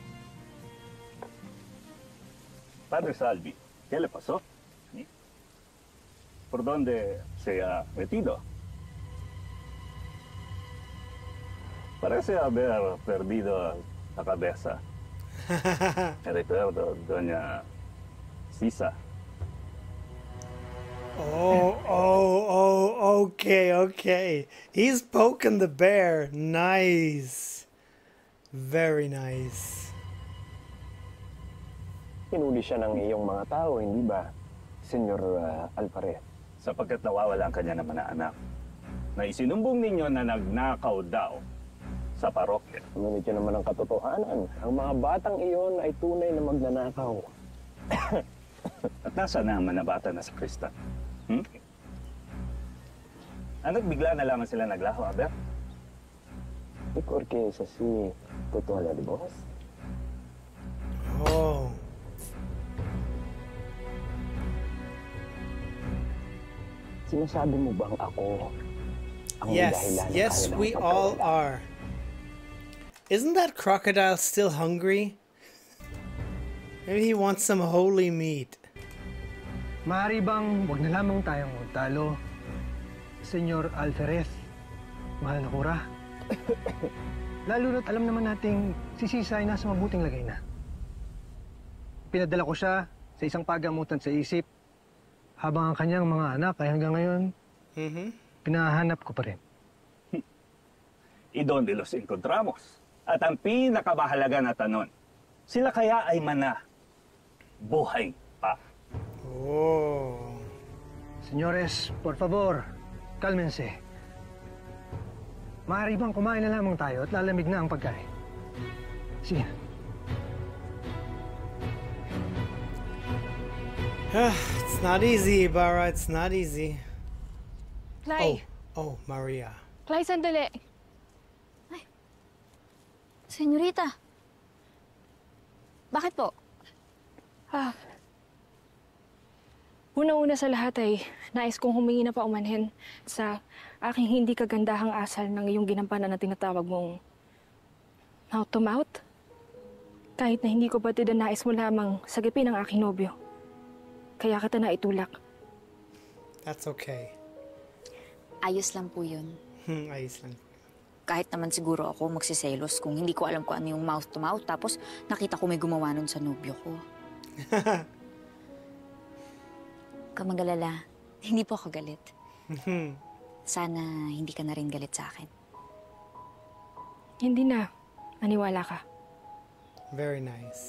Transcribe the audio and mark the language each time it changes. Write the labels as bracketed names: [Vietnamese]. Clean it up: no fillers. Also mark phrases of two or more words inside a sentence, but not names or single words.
[Spanish] Padre Salvi, ¿qué le pasó? ¿Sí? ¿Por dónde se ha metido? Parece haber perdido la cabeza. Recuerdo, doña Sisa. [English] Okay, okay. He's poking the bear. Nice. Very nice. [Filipino] Hinuli siya ng iyong mga tao, hindi ba, Senyor Alvarez? Sapagkat nawawala ang kanya naman na anak. Na isinumbong ninyo na nagnakaw daw sa parokya. Ngunit yun naman ang katotohanan. Ang mga batang iyon ay tunay na magnanakaw. At nasaan na ang manabata na sa Kristan? Ano't bigla na lamang sila naglaho, [Spanish] Aber? Porque es así, totoo de vos. Oh. [Filipino] Sinasabi mo bang ako ang [English] Yes, [Filipino] dahilan ng [English] yes, [Filipino] kanilang [English] we all [Filipino] pagkawala? [English] are. Isn't that crocodile still hungry? Maybe he wants some holy meat. [Filipino] Maaari bang wag na lamang tayong magtalo, Senyor Alvarez, mahal na kura? Lalo na't alam naman nating si Sisa ay nasa mabuting lagay na. Pinadala ko siya sa isang pagamutan sa isip, habang ang kanyang mga anak ay hanggang ngayon, pinahanap ko pa rin. [Spanish] Y donde los encontramos? [Filipino] At ang pinakamahalaga na tanong, sila kaya ay buhay pa? Oh. [Spanish] Señores, por favor, kalmense. [Filipino] Maaari bang kumain na lamang tayo at lalamig na ang pagkain? Sige. [English] It's not easy, Ibarra. It's not easy. Clay! Oh, Maria. Clay, [Filipino] sandali. Senyorita. Bakit po? Una-una sa lahat ay nais kong humingi na paumanhin sa aking hindi kagandahang asal ng iyong ginampanan na tinatawag mong [English] mouth to mouth. [Filipino] Kahit na hindi ko batid ang nais mo lamang sagipin ang aking nobyo. Kaya kita na itulak. [English] That's okay. [Filipino] Ayos lang po yun. Ayos lang. Kahit naman siguro ako magsiselos kung hindi ko alam kung ano yung [English] mouth to mouth [Filipino] tapos nakita ko may gumawa nun sa nobyo ko. Huwag ka mag-alala. Hindi po ako galit. Sana hindi ka na rin galit sa akin. Hindi na. Maniwala ka. [English] Very nice.